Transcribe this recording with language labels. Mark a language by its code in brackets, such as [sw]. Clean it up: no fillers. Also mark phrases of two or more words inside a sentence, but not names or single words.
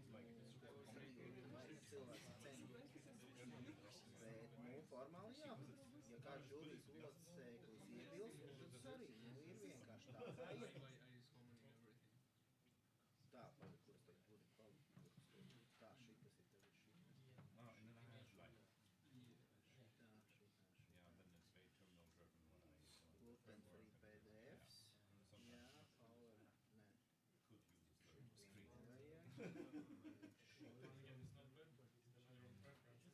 [lv] Vai cilvēks cenu. Bet, nu, formāli jāprasa. Ja kāds žūrijas loceklis iebilst, tad tas arī, nu, ir vienkārši tā, kā ir. Tā, pagaid, kuras tagad būtu kvalitāte. Tā, šitas ir tagad šitas. [en] Oh, and then I have like [lv] Šitā. [en] yeah, then it's very terminal driven when I Open free PDFs. Jā, power. Nē. could use the screen. [lv] Vajag. [en] again, it's not bad, but it's depending on preferences.